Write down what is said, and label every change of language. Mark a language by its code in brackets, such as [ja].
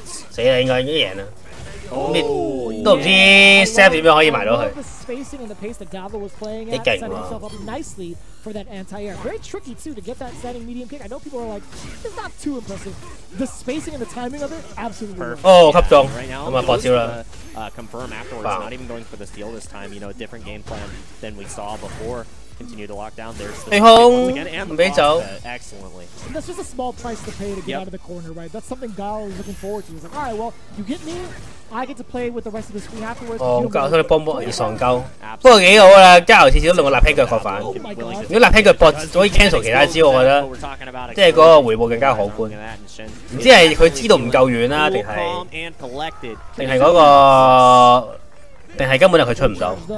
[zh] 死啦！應該已經贏啦。都唔知 Seth 點樣可以埋到佢。幾勁喎！ [en] for that anti-air. Very tricky, too, to get that standing medium kick. I know people are like, it's not too impressive. The spacing and the timing of it, absolutely perfect. [zh] Oh, 吸中，咁啊破招啦。 [en] Confirm afterwards, not even going for the steal this time. You know, a different game plan than we saw before. Continue to lock down. There's the again and excellently. And that's just a small price to pay to get out of the corner, right? That's something Gal is looking forward to. He's like, all right, well, you get me. I get to play with the rest of the screen afterwards. [zh] 哦，教佢幫波而喪鳩，不過幾好啦！加油次次都用個立輕腳確反。如果立輕腳搏可以 cancel 其他招，我覺得即係嗰個回報更加可觀。唔知係佢知道唔夠遠啦，定係嗰個，定係根本就佢出唔到。